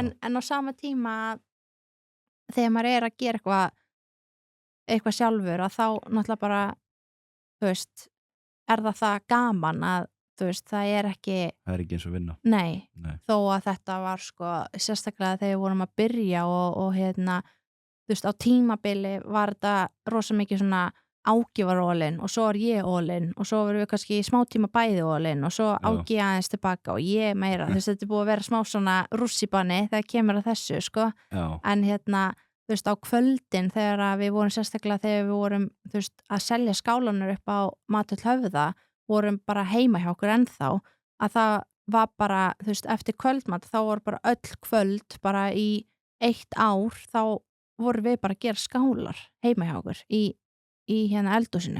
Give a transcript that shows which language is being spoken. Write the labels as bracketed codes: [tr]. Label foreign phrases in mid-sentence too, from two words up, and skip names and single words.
[is] en á sama tíma þegar maður er að gera eitthvað sjálfur að þá náttúrulega bara, þú veist, er það gaman að, þú veist, það er ekki, það er ekki eins og vinna. nei, Nei, þó að þetta var sko, sérstaklega þegar við vorum að byrja og þú veist, á tímabili var þetta rosa mikið svona Áki var all-in og svo er ég all-in og svo verðum við kannski í smá tíma bæði all-in og svo Áki aðeins tilbaka og ég meira, þú veist, þetta er búið að vera smá svona rússibanni þegar kemur að þessu, sko, já, en þú veist, á kvöldin þegar að við vorum sérstaklega þegar við vorum, þú veist, að selja skálanar upp á Matöll Höfða, vorum bara heima hjá okkur ennþá, að það var bara, þú veist, eftir kvöldmat þá voru bara öll kvöld bara í 1 ár, þá vorum við bara að gera skálar heima hjá okkur í eldhúsinu.